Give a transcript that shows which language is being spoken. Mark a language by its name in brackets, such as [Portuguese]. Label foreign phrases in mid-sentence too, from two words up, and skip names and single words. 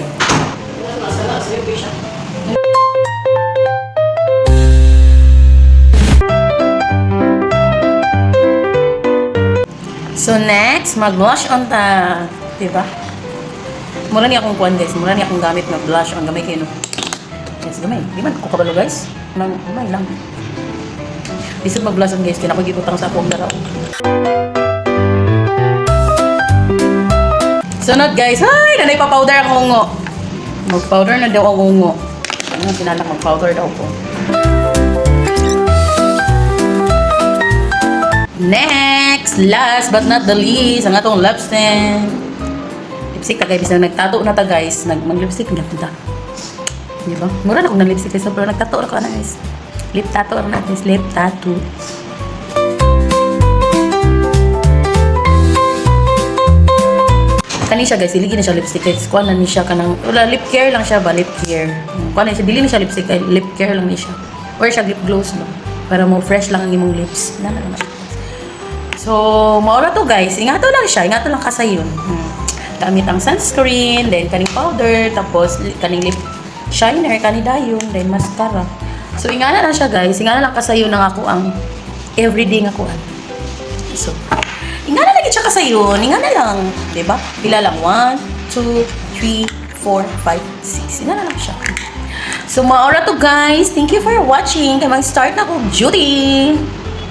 [Cebuano] So next, mag- [English] blush on [Cebuano] ta. Diba? Mura niya akong kuhan guys. Mura niya akong gamit na [English] blush on. [Cebuano] Gamay kayo no? Yes, gamay. Di man ko kabalo guys. Gamay lang. Bisag mag- [English] blush on [Cebuano] guys. Kaya ako gibutang sa akong daraw. Sunod guys. Ay! Nanay pa powder ang ungo. Mag-powder na daw ang ungo. Ano ang sinanak mag-powder daw po. [English] Next, last but not the least, [Cebuano] ang atong lipstick. Lipstick ta guys, nagtato na ta guys. Mag-lipstick na ta. Diba? Mura na akong ng lipstick guys, pero nagtato na ka na guys. [English] Lip tattoo na guys, lip tattoo. [Cebuano] kani siya guys, dili na siya lipstick guys. Kuan lang ni siya kanang wala [English] lip care [Cebuano] lang siya ba, [English] lip care. [Cebuano] Kuan na siya, dili na siya lipstick, [English] lip care [Cebuano] lang ni siya. Or siya [English] lip gloss [Cebuano] ba para mo fresh lang ang imong lips. Na lang siya. So, maura to guys. Ingato lang siya, ingato lang kasayon. Gamit ang sunscreen, then kaning powder, tapos kaning [English] lip shiner, [Cebuano] kaning dayon, then mascara. So, ingana lang siya guys. Ingana lang kasayon ng ako ang everyday nga kuan. So, ingana lang siya kasayon. Ingana lang, 'di ba? Pila lang 1, 2, 3, 4, 5, 6. Ingana lang siya. [English] So, [Cebuano] maura to [English] guys. Thank you for watching. [Cebuano] Kaya mag-start na ko duty.